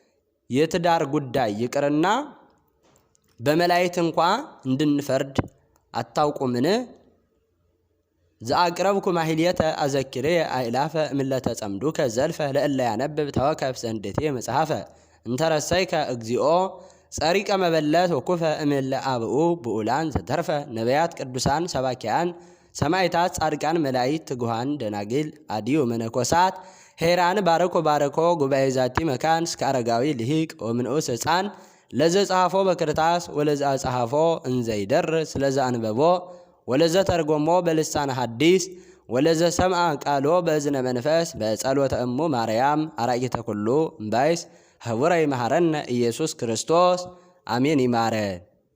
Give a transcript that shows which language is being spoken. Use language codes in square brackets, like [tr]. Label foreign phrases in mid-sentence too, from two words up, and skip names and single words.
[am] የትዳር ጉዳይ ይቅርና በመላእክት እንኳ እንድንፈርድ አታውቁምን? [gez] ዘአቅረብኩ ማሕሌተ አዘኪሬ አእላፈ እምለተ ጸምዱከ ዘልፈ ለእለ ያነብብ ተወከፍ ዘንዴቴ መጽሐፈ እንተረሰይከ እግዚኦ ጸሪቀ መበለት ወኩፈ እምለ አብኡ ብኡላን ዘተርፈ ነቢያት ቅዱሳን ሰባኪያን ሰማዕታት ጻድቃን መላእክት ትጉሃን ደናግል አዲዮ መነኮሳት ሄራን ባረኮ ባረኮ ጉባኤ ዛቲ መካን እስከ አረጋዊ ልሂቅ ወምንዑስ ሕፃን ለዘ ጸሐፎ በክርታስ ወለዘ አጸሐፎ እንዘይደርስ ለዘ አንበቦ ወለዘ ተርጎሞ በልሳነ ሐዲስ ወለዘ ሰምዐ ቃሎ በእዝነ መንፈስ በጸሎተ እሙ ማርያም አራቂተ ኩሉ እምባይስ ህቡረ ይመሐረነ ኢየሱስ ክርስቶስ አሜን። ይማረን።